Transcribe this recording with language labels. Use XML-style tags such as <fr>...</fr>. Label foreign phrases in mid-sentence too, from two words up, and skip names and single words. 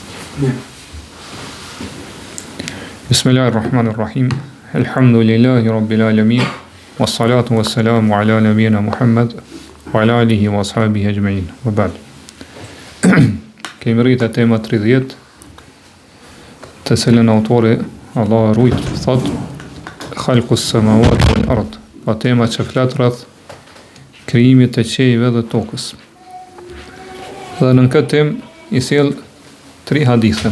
<ar>بسم الله الرحمن الرحيم. الحمد لله رب العالمين. والصلاة والسلام على نبينا محمد وعلى آله وأصحابه أجمعين. وبعد.</ar> <sq>Kemi rritë tema 30, të cilën autori Allah rujt thot</sq> <ar>خلق السماوات والأرض.</ar> <sq>Pa tema që flet rreth krijimit të qiejve dhe tokës. Dhe në këtë temë i sjell 3 hadithe.</sq>